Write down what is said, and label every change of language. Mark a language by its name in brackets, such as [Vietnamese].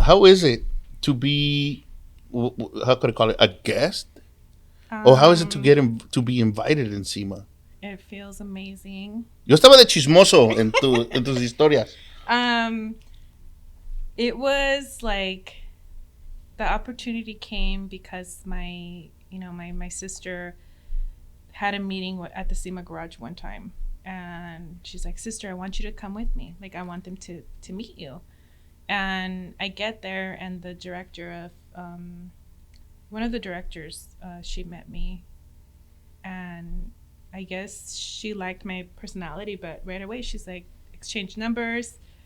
[English] How is it to be, how could I call it, a guest? Or how is it to get to be invited in SEMA? It feels amazing. [Spanish] Yo estaba de chismoso en tus historias. [English] It was like the opportunity came because my sister had a meeting at the SEMA garage one time, and she's like, sister, I want you to come with me. Like, I want them to meet you. And I get there, and the director of one of the directors, she met me, and I guess she liked my personality, but right away she's like, exchange numbers.